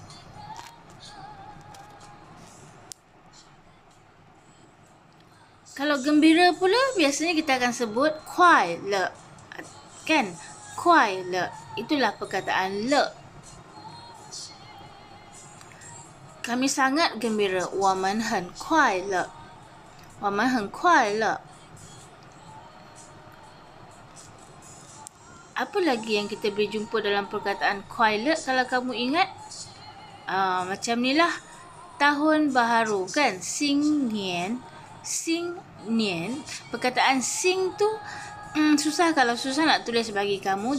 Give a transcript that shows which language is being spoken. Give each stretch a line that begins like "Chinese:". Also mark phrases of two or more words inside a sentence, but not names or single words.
Malay: Kalau gembira pula, biasanya kita akan sebut
Chinese: 快乐.
Malay: Kan?
Chinese: 快乐.
Malay: Itulah perkataan le. Kami sangat gembira.
Chinese: 我们很快乐. 我们很快乐.
Malay: Apa lagi yang kita boleh jumpa dalam perkataan
Chinese: 快乐
Malay: kalau kamu ingat? Macam ni lah. Tahun baharu kan?
Chinese: 新年.
Malay: Perkataan sing tu susah kalau susah nak tulis bagi kamu.